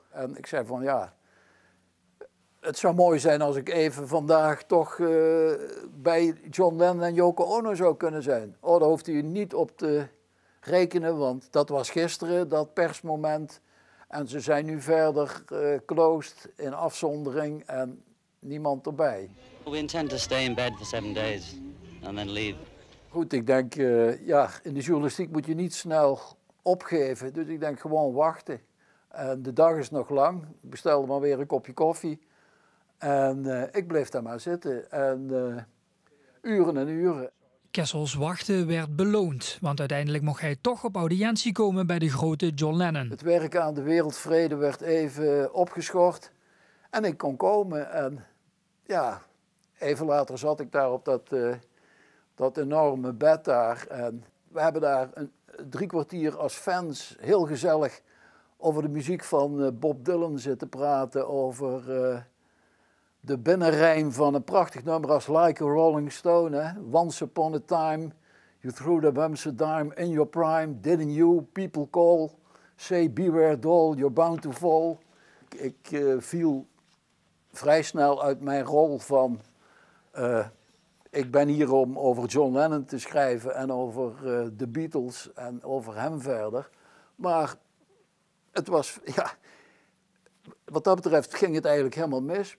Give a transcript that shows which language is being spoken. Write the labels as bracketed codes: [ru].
[nl] En ik zei van ja, het zou mooi zijn als ik even vandaag toch bij John Lennon en Yoko Ono zou kunnen zijn. Oh, daar hoeft u niet op te rekenen, want dat was gisteren, dat persmoment. En ze zijn nu verder closed in afzondering en niemand erbij. [en] We intend to stay in bed for 7 days and then leave. [nl] Goed, ik denk, ja, in de journalistiek moet je niet snel opgeven. Dus ik denk gewoon wachten. En de dag is nog lang. Ik bestelde maar weer een kopje koffie. En ik bleef daar maar zitten. En uren en uren. Kessels wachten werd beloond, want uiteindelijk mocht hij toch op audiëntie komen bij de grote John Lennon. Het werk aan de wereldvrede werd even opgeschort en ik kon komen. En ja, even later zat ik daar op dat enorme bed daar. En we hebben daar 3 kwartier als fans heel gezellig over de muziek van Bob Dylan zitten praten, over de binnenrijm van een prachtig nummer als Like a Rolling Stone. Hè? [en] Once upon a time, you threw the bums a dime in your prime, didn't you? People call, say beware doll, you're bound to fall. [nl] Ik viel vrij snel uit mijn rol van, ik ben hier om over John Lennon te schrijven en over de Beatles en over hem verder. Maar het was, ja, wat dat betreft ging het eigenlijk helemaal mis.